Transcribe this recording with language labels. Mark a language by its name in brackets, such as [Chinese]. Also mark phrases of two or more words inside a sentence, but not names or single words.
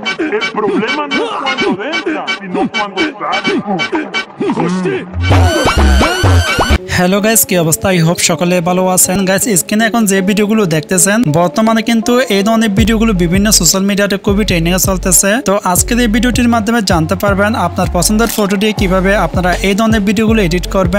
[Spanish] El problema no es cuando entra, sino cuando sale. [English] hello guys, [Bangla] কি অবস্থা? [English] I hope [Bangla] সকলে ভালো আছেন। গাইস, স্ক্রিনে এখন যে ভিডিওগুলো দেখতেছেন বর্তমানে কিন্তু এই ধরনের ভিডিওগুলো বিভিন্ন সোশ্যাল মিডিয়াতে খুবই ট্রেন্ডিং এ চলতেছে। তো আজকের এই ভিডিওটির মাধ্যমে জানতে পারবেন আপনার পছন্দের ফটো দিয়ে কিভাবে আপনারা এই ধরনের ভিডিওগুলো এডিট করবেন।